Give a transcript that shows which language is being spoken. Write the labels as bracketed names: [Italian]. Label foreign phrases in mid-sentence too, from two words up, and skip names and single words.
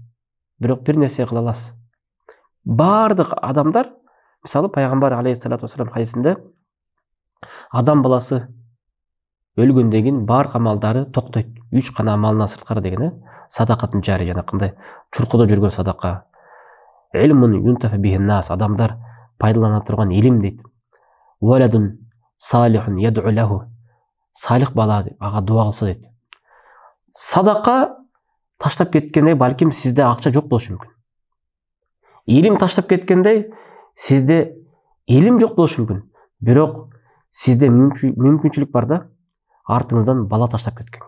[Kyrgyz] Бирок бир нерсе кыла аласыз. Бардык адамдар, мисалы пайгамбар [Arabic] عليه الصلاة والسلام [Kyrgyz] хадисинде, адам баласы өлгөндөн кийин баардык амалдары токтойт. 3 гана амалынан сырткары деген, [Arabic] صدقة جارية, [Kyrgyz] жанакындай чуркудо жүргөн садака, [Arabic] علم ينتفع به الناس, [Kyrgyz] адамдар пайдалана турган илим дейт. [Arabic] ولد صالح يدعو له, [Kyrgyz] салих бала ага дуа кылса дейт. Садака таштап кеткенде балким сизде акча жок болушу мүмкүн. Илим таштап кеткенде сизде илим жок болушу мүмкүн. Бирок сизде мүмкүнчүлүк бар да, артыңыздан бала таштап кеткенге.